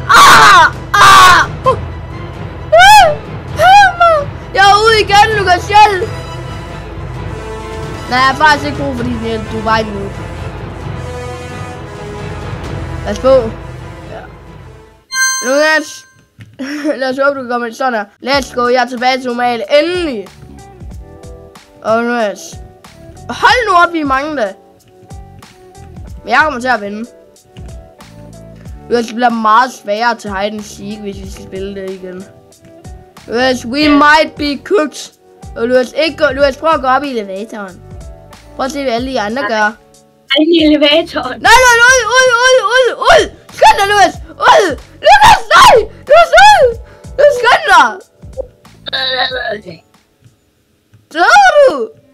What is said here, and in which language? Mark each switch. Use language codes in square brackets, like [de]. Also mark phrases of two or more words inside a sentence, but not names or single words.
[da] Jeg er ude igen, Lukas, hjælp! Nej, jeg har faktisk ikke brug for din hjælp, du er bare nu. Lad os på. Ja. Lukas! Lad os håbe, du kan komme ind sådan her. [en] Let's go, [da] jeg er tilbage til normale. Endelig! Og Lukas. Hold nu op, vi er mange da. Men jeg kommer til at vinde. Det bliver meget sværere til [en] hide and seek, [da] hvis vi skal spille det igen. Lukas, [en] we might be cooked. [da] Og Lukas, prøv at gå op i elevatoren. Prøv at se, hvad alle de andre gør. Ej, i elevatoren. Nej, ud! Skynd dig, Lukas! Ud! Lukas, nej! Lukas, ud! Du skynd dig! Dør du?